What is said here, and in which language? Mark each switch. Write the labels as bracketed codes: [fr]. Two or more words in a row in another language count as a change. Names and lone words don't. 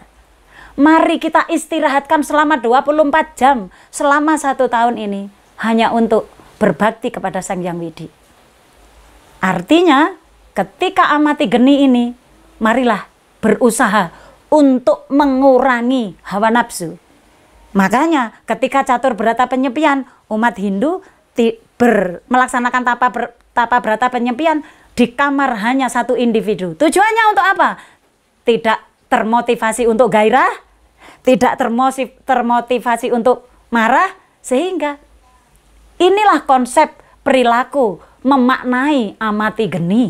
[id] Mari kita istirahatkan selama 24 jam, selama 1 tahun ini, hanya untuk berbakti kepada Sang Hyang Widi. Artinya, ketika amati geni ini, marilah berusaha untuk mengurangi hawa nafsu. Makanya ketika catur berata penyepian, umat Hindu melaksanakan tapa berata penyepian di kamar hanya 1 individu. Tujuannya untuk apa? Tidak termotivasi untuk gairah, tidak termotivasi untuk marah, sehingga inilah konsep perilaku memaknai amati geni.